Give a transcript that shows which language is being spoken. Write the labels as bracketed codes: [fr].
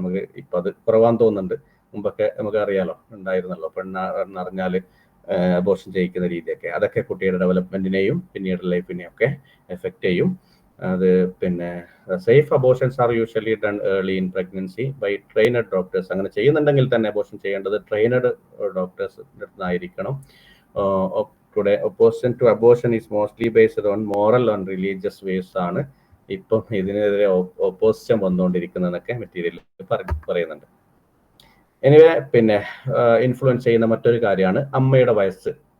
[ml] നമുക്ക് ഇപ്പം അത് കുറവാന്ന് തോന്നുന്നുണ്ട്. മുമ്പൊക്കെ നമുക്ക് അറിയാലോ, ഉണ്ടായിരുന്നല്ലോ, പെണ്ണറിഞ്ഞാൽ അബോർഷൻ ചെയ്യിക്കുന്ന രീതിയൊക്കെ. അതൊക്കെ കുട്ടിയുടെ ഡെവലപ്മെന്റിനെയും പിന്നീട് ലൈഫിനെയും ഒക്കെ എഫക്റ്റ് ചെയ്യും. അത് പിന്നെ [en] Safe abortions are usually done early in pregnancy by trained doctors. [ml] അങ്ങനെ ചെയ്യുന്നുണ്ടെങ്കിൽ തന്നെ അബോർഷൻ ചെയ്യേണ്ടത് ട്രെയിനഡ് ഡോക്ടേഴ്സ് ആയിരിക്കണം. [en] Today, opposition to abortion is mostly based on moral and religious ways [ml] ആണ് ഇപ്പം ഇതിനെതിരെ ഓപ്പോസിഷൻ വന്നുകൊണ്ടിരിക്കുന്നതൊക്കെ മെറ്റീരിയലിൽ പറയുന്നുണ്ട്. എനിവേ, പിന്നെ ഇൻഫ്ലുവൻസ് ചെയ്യുന്ന മറ്റൊരു കാര്യമാണ് അമ്മയുടെ വയസ്സ്.